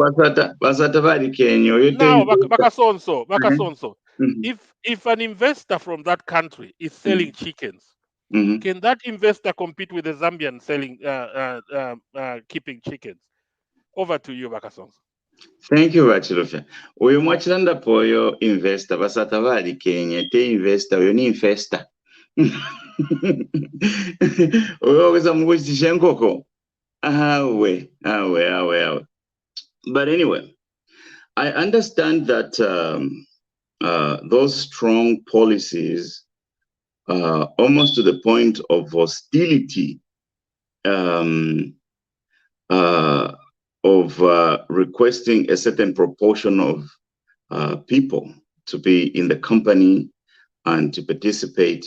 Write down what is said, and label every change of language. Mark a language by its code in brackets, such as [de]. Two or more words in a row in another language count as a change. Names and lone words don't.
[bem] no. Basata bali Kenya. You [en] Now, think? Bakasonso, Mm-hmm. if an investor from that country is selling chickens, Mm-hmm. can that investor compete with the Zambian selling keeping chickens? Over to you, Bakasonso. Thank you, Bachilofe. [bem] Uyu mwachilandapo oyo investor basata bali Kenya te investor oyo ni investor. Oyo weza mukuchitisha nkoko. Awe. [en] But anyway, I understand that those strong policies, almost to the point of hostility, um, of requesting a certain proportion of people to be in the company and to participate.